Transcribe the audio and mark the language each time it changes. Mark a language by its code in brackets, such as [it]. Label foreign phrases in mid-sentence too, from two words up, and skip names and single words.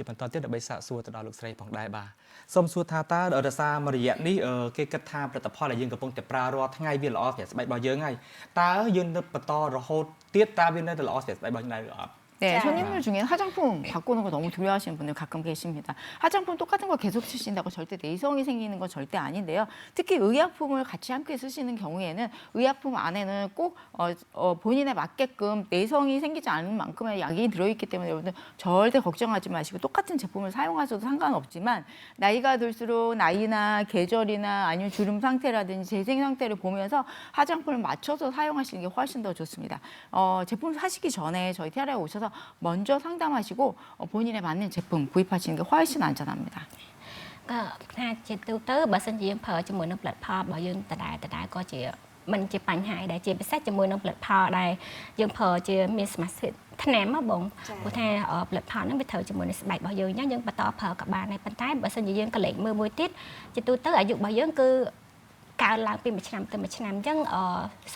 [km] បន្តទៀតដើម្បីសាកសួរទៅដល់លោកស្រីផងដែរបាទសូមសួរថាតើរសារមួយរយៈនេះគេគិតថាផលិតផលដែលយើងកំពុងតែប្រើរាល់ថ្ងៃវាល្អស្រាប់ស្បែករបស់យើងហើយតើយើងនៅបន្តរហូតទៀតតើវានៅតែល្អស្រាប់ស្បែករបស់យើងដែរឬអត់ [ko] 네, 자. 손님들 중에 화장품 바꾸는 거 너무 두려워하시는 분들 가끔 계십니다. 화장품 똑같은 거 계속 쓰신다고 절대 내성이 생기는 건 절대 아닌데요. 특히 의약품을 같이 함께 쓰시는 경우에는 의약품 안에는 꼭 본인에 맞게끔 내성이 생기지 않은 만큼의 약이 들어있기 때문에 여러분들 절대 걱정하지 마시고 똑같은 제품을 사용하셔도 상관없지만 나이가 들수록 나이나 계절이나 아니면 주름 상태라든지 재생 상태를 보면서 화장품을 맞춰서 사용하시는 게 훨씬 더 좋습니다. 제품 사시기 전에 저희 티아라에 오셔서 먼저 상담하시고 본인에 맞는 제품 구입하시는 게 훨씬 안전합니다. [km] ក៏ថាជាទូទៅបើសិនជាយើងប្រើជាមួយនឹងផលិតផលរបស់យើងដដែលក៏ជាមិនជាបញ្ហាដែរជាពិសេសជាមួយនឹងផលិតផលដែលយើងប្រើជាមានសមាសថ្នាំមកបងព្រោះថាផលិតផលហ្នឹងវាត្រូវជាមួយ នឹងស្បែករបស់យើងអញ្ចឹងយើងបន្តប្រើក៏បានដែរប៉ុន្តែបើសិនជាយើងក៏លេខមើលមួយទៀតជាទូទៅអាយុរបស់យើងគឺកើនឡើងពីមួយឆ្នាំទៅមួយឆ្នាំអញ្ចឹងសុខ